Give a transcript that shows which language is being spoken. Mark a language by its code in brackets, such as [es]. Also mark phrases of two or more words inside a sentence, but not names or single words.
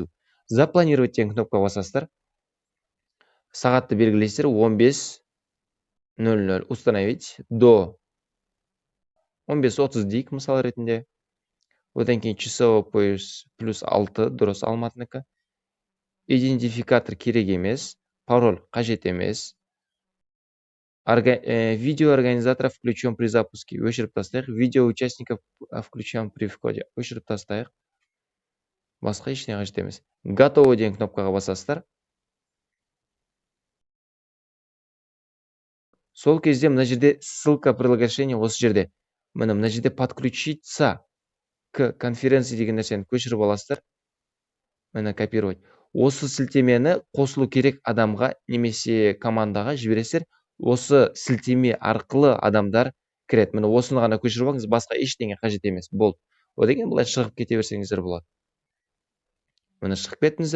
[kk] Запланировать деген кнопкаға басасыздар. Сағатты белгілейсіздер, 15:00 [ru] установить до [kk] 15:30 дейік мысал ретінде. Одан кейін [ru] часовой пояс [kk] +6 дұрыс Алматынікі. Идентификатор керек емес, пароль қажет емес. [ru] Видео организатора включен при запуске. [kk] Өшіріп тастайық. [ru] Видео участников включен при входе. [kk] Өшіріп тастайық. Басқа ештеңе қажет емес. Готово деген кнопкаға басасыздар. Сол кезде мына жерде [ru] ссылка приложения [kk] осы жерде. Мына жерде [ru] подключиться к конференции [kk] деген нәрсені көшіріп аласыздар. Мына копировать. Осы сілтемені қосылу керек адамға немесе командаға жібересіздер. Осы сілтеме арқылы адамдар кіреді. Міне осыны ғана көшіріп алыңыз, басқа ештеңе қажет емес. Болды. Одан кейін былай шығып кете берсеңіздер болады. Міне шығып кеттіңіздер.